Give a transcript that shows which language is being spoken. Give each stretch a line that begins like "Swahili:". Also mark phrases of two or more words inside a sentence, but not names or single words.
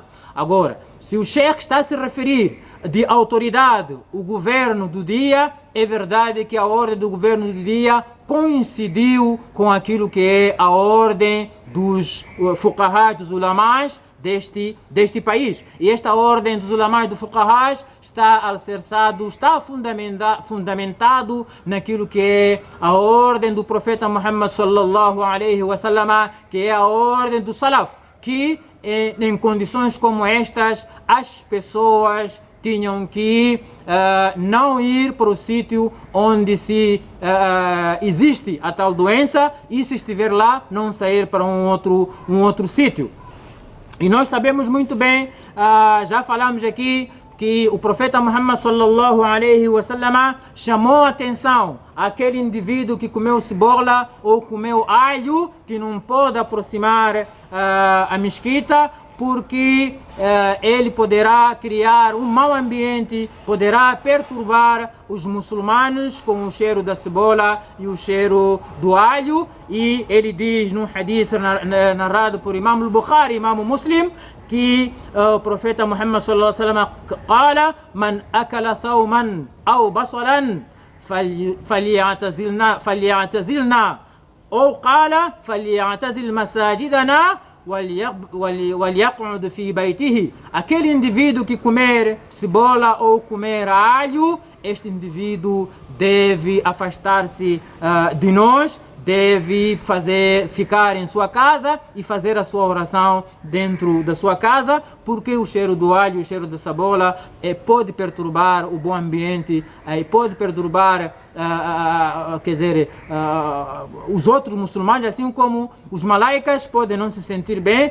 Portuguese: Agora, se o Sheikh está a se referir de autoridade, o governo do dia, é verdade que a ordem do governo do dia coincidiu com aquilo que é a ordem dos fuqahás, dos ulamás deste país. E esta ordem dos ulamás, dos fuqahás, está alicerçado, está fundamentado naquilo que é a ordem do profeta
Arabic: محمد صلى الله عليه وسلم,
Portuguese: que é a ordem do salaf, que em condições como estas as pessoas tinham que não ir para o sítio onde existe a tal doença, e se estiver lá, não sair para um outro sítio. E nós sabemos muito bem, já falamos aqui, que o profeta
Arabic: محمد صلى الله عليه وسلم
Portuguese: chamou a atenção àquele indivíduo que comeu cebola ou comeu alho, que não pode aproximar a mesquita, porque ele poderá criar um mau ambiente, poderá perturbar os muçulmanos com o cheiro da cebola e o cheiro do alho. E ele diz num hadith narrado por Imam al-Bukhari, Imam Muslim, que o profeta
Arabic: محمد صلى الله عليه وسلم قال من أكل ثوما أو بصلا فليعتزلنا أو قال فليعتزل مساجدنا وليقعد في بيته.
Portuguese: Aquele indivíduo que comer cebola ou comer alho, este indivíduo deve afastar-se de nós, deve ficar em sua casa e fazer a sua oração dentro da sua casa, porque o cheiro do alho, o cheiro da cebola pode perturbar o bom ambiente, pode perturbar os outros muçulmanos, assim como os malaicas podem não se sentir bem.